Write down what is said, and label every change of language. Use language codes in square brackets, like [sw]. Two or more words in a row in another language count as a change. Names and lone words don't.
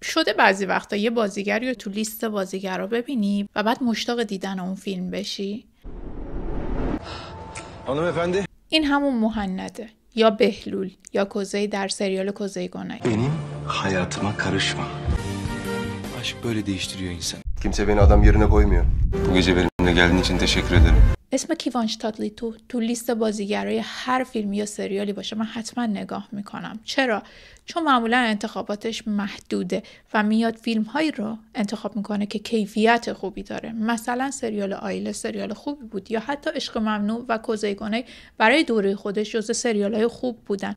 [fa] شده بعضی وقتا یه بازیگری رو تو لیست بازیگرا ببینی و بعد مشتاق دیدن اون فیلم بشی؟ [tr] Hanım efendi, [fa] این همون Muhanned'e یا Behlul یا Kuzey در serial Kuzey Güney. [tr] Benim hayatıma karışma. Aşk böyle değiştiriyor insan. kimse beni adam yerine koymuyor. Bu gece benimle geldiğin için teşekkür ederim. [fa] اسم کیوانش تاتلیتو تو لیست بازیگرای هر فیلم یا سریالی باشه من حتما نگاه میکنم. چرا؟ چون معمولا انتخاباتش محدوده و میاد فیلم هایی رو انتخاب میکنه که کیفیت خوبی داره. مثلا سریال آیله سریال خوبی بود، یا حتی عشق ممنوع و کوزه گونه برای دوره خودش جزو سریال های خوب بودن.